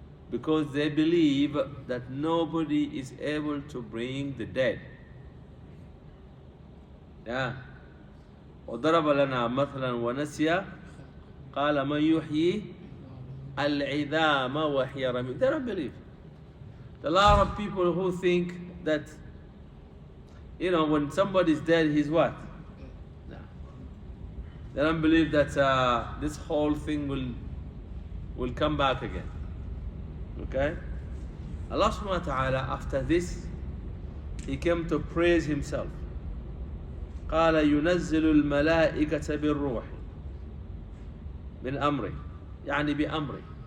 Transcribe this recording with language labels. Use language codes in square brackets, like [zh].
[en] Because they believe that nobody is able to bring the dead. [ar] وضرب لنا مثلا ونسي قال من يحيي العظام وهي رميم. They don't believe. [en] There are a lot of people who think that when somebody's dead, he's what? No. They don't believe that this whole thing will come back again. Okay? Allah subhanahu wa ta'ala, after this, He came to praise Himself. [ar] قال ينزل الملائكة بالروح من أمره يعني بأمره.